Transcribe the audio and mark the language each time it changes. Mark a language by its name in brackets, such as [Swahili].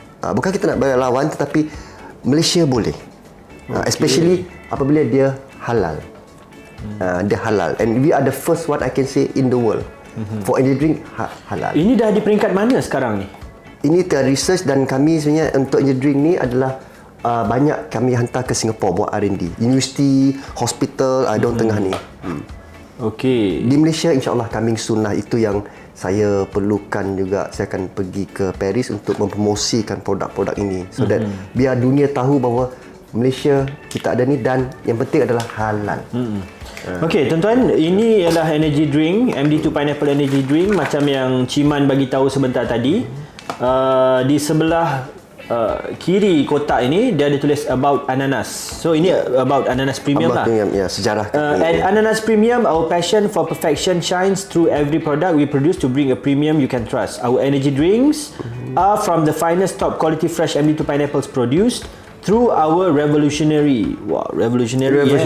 [Malay] Bukan kita nak berlawan, tetapi Malaysia boleh. Especially apabila dia halal. Dia halal. [English] And we are the first one I can say in the world for energy drink halal. [Malay] Ini dah di peringkat mana sekarang ni? Ini research dan kami sebenarnya untuk energy drink ni adalah banyak kami hantar ke Singapore buat R&D. University, hospital, Daun Tengah ni. Okey. Di Malaysia insyaAllah [English] coming soon [Malay] lah. Itu yang saya perlukan juga. Saya akan pergi ke Paris untuk mempromosikan produk-produk ini, [English] so that [Malay] biar dunia tahu bahawa Malaysia kita ada ni dan yang penting adalah halal. Okey, tuan-tuan, ini ialah energy drink, MD2 Pineapple Energy Drink macam yang Ciman bagi tahu sebentar tadi. Di sebelah kiri kotak ini dia ada tulis about ananas. So ini about Ananas Premium lah. Ya, sejarah. [English] At Ananas Premium, our passion for perfection shines through every product we produce to bring a premium you can trust. Our energy drinks are from the finest top quality fresh MD2 pineapples produced through our revolutionary. Wow, revolutionary.